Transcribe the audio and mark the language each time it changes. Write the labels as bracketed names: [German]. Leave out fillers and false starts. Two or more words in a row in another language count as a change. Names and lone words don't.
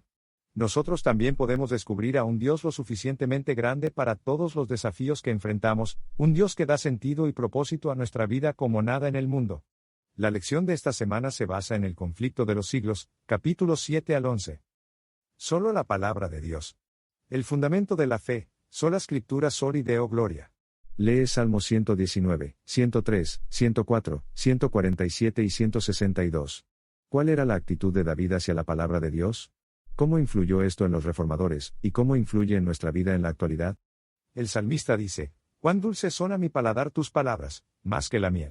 [Spanish] Nosotros también podemos descubrir a un Dios lo suficientemente grande para todos los desafíos que enfrentamos, un Dios que da sentido y propósito a nuestra vida como nada en el mundo. La lección de esta semana se basa en el conflicto de los siglos, capítulos 7 al 11. Solo la palabra de Dios. El fundamento de la fe, sola escritura [Latin] soli Deo gloria. [Spanish] Lee Salmo 119, 103, 104, 147 y 162. ¿Cuál era la actitud de David hacia la palabra de Dios? ¿Cómo influyó esto en los reformadores, y cómo influye en nuestra vida en la actualidad? El salmista dice: «Cuán dulces son a mi paladar tus palabras, más que la miel.